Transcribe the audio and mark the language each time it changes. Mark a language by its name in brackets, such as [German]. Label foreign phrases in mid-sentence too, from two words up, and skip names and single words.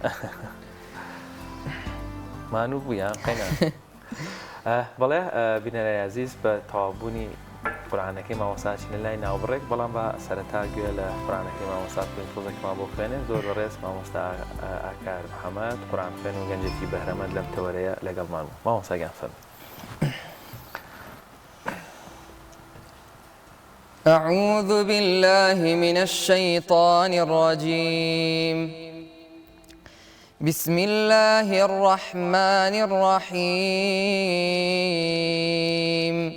[Central Kurdish] مانوو بوویان قەینا بەڵێ بینەرە عەزیز بە تەواوبوونی قورئانەکەی مامۆستاچین لە لای ناوبڕێک بەڵام بە سەرەتا گوێ لە قورئانەکەی مامۆستا بکەین تۆزێکمان بۆ خوێنێن زۆر بەڕێز مامۆستا ئاکار محەممەد قورئان خوێن و گەنجێکی بەهرەمەند لەم تەوەرەیە لەگەڵمان بوو مامۆستاگیان فەرمووی [Arabic] أعوذ بالله من الشيطان الرجيم بسم الله الرحمن الرحيم